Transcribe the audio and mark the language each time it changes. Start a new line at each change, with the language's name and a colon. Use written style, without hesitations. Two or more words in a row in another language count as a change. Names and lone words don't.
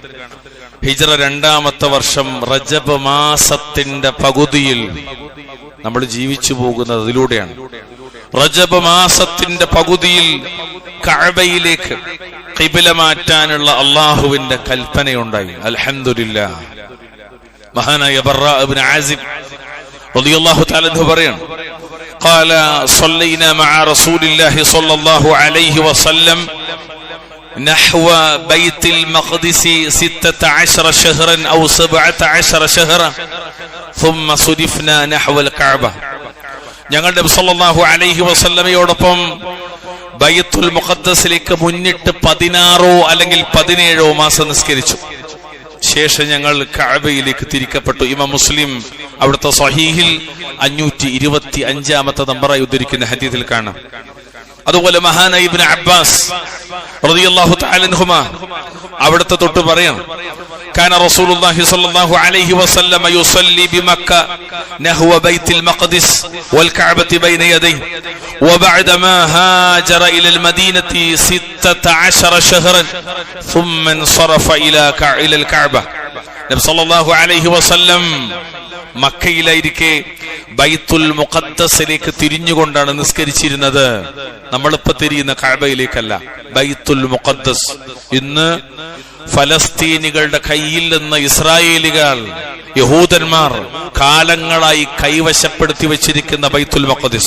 Malayalam: ഹിജ്റ 2ാമത്തെ വർഷം റജബ് മാസത്തിന്റെ പകുതിയിൽ നമ്മൾ ജീവിച്ചു പോകുന്നത് അതിലൂടെയാണ്. റജബ് മാസത്തിന്റെ പകുതിയിൽ കഅബയിലേക്ക് ഖിബ്ല മാറ്റാനുള്ള അള്ളാഹുവിന്റെ കൽപ്പനയുണ്ടായി. അൽഹംദുലില്ലാഹ്. മഹാനായ ബറാ ഇബ്നു ആസിബ്
Arabic: رضي الله تعالى عنه
Malayalam: പറയാണ്,
Arabic: قال صلينا مع رسول الله صلى الله عليه وسلم نحو بيت المقدس 16 شهرا أو 17 شهرا ثم صرفنا نحو الكعبة.
Malayalam: ഞങ്ങൾ നബി
Arabic: صلى الله عليه
Malayalam: വസല്ലമയോടൊപ്പം ബൈത്തുൽ മുഖദ്ദസിലേക്ക് മുന്നിട്ട് 16 അല്ലെങ്കിൽ 17 മാസം നിസ്കരിച്ചു. ശേഷം ഞങ്ങൾ കഅബയിലേക്ക് തിരിക്കപ്പെട്ടു. ഇമാം മുസ്ലിം അവിടുത്തെ സ്വഹീഹിൽ 525 നമ്പറായി ഉദ്ധരിക്കുന്ന ഹദീസിൽ കാണാം. അതുപോലെ മഹാനായ ഇബ്നു അബ്ബാസ്
Arabic: رضي الله تعالى عنهما
Malayalam: അവിടുത്തെ തൊട്ട് പറയാം,
Arabic: كان رسول الله صلى الله عليه وسلم يصلي بمكة نحو بيت المقدس والكعبة بين يديه وبعد ما هاجر إلى المدينة 16 شهرا ثم انصرف إلى الكعبة.
Malayalam: നബി
Arabic: صلى الله عليه وسلم
Malayalam: മക്കയിലായിരിക്കെ ബൈത്തുൽ മുഖദ്ദസിലേക്ക് തിരിഞ്ഞുകൊണ്ടാണ് നിസ്കരിച്ചിരുന്നത്. നമ്മളിപ്പോ തിരിയുന്ന കഅബയിലേക്കല്ല, ബൈത്തുൽ മുഖദ്ദസ്. ഇന്ന് ഫലസ്തീനികളുടെ കയ്യിൽ നിന്ന് ഇസ്രായേലികൾ, യഹൂദന്മാർ കാലങ്ങളായി കൈവശപ്പെടുത്തി വെച്ചിരിക്കുന്ന ബൈത്തുൽ മുഖദ്ദസ്.